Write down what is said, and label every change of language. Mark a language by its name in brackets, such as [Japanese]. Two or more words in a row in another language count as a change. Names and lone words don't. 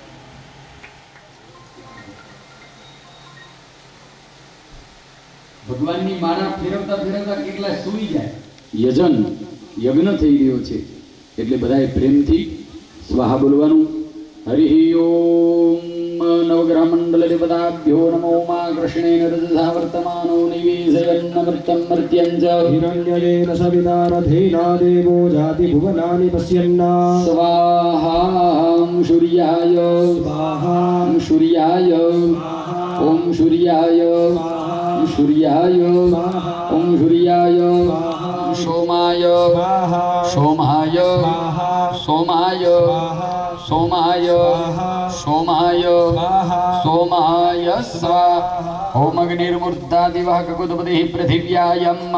[Gujarati] ભગવાનની માળા ફેરવતા ફેરવતા કેટલા સૂઈ જાય. યજ્ઞ થઈ રહ્યો છે એટલે બધાએ પ્રેમથી સ્વાહા બોલવાનું. [Sanskrit] હરિ ઓમ નવગ્રહ મંડલ દેવતાભ્યો નમો મા કૃષ્ણેન રજસા વર્તમાનો નિવેશયન્નમૃતમ મર્ત્યં ચ हिरण्ययेन सवितारथेना देवो जाति भुवनानि पश्यन्ना સ્વાહા સૂર્યાય स्वाहा સૂર્યાય ઓમ સૂર્યાય સૂર્યાય ઓમ સૂર્યાય સોમાય સોમાય સોમાય સોમાય સોમાય સોમાય સ્વા ઓમ અગ્નિર્મૂર્ધાદિવઃ કકુદપતિઃ પૃથિવ્યાયમ